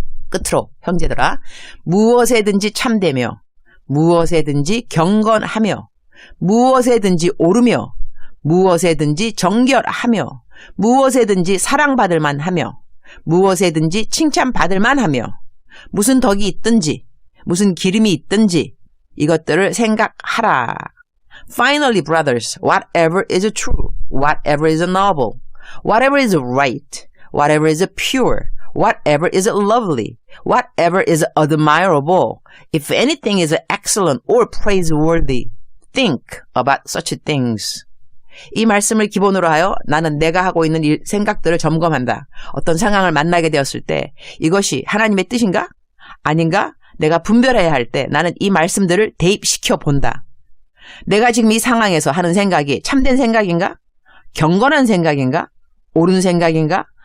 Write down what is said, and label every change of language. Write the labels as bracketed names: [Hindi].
[Korean] 끝으로 형제들아 무엇에든지 참되며 무엇에든지 경건하며 무엇에든지 오르며 무엇에든지 정결하며 무엇에든지 사랑받을 만하며 무엇에든지 칭찬받을 만하며 무슨 덕이 있든지 무슨 기름이 있든지 이것들을 생각하라. [English] Finally, brothers, whatever is true, whatever is noble, whatever is right, whatever is pure, whatever is lovely, whatever is admirable, if anything is excellent or praiseworthy, think about such things. [Korean] 이 말씀을 기본으로 하여 나는 내가 하고 있는 생각들을 점검한다. 어떤 상황을 만나게 되었을 때 이것이 하나님의 뜻인가? 아닌가? 내가 분별해야 할 때 나는 이 말씀들을 대입시켜 본다. 내가 지금 이 상황에서 하는 생각이 참된 생각인가? 경건한 생각인가? 옳은 생각인가?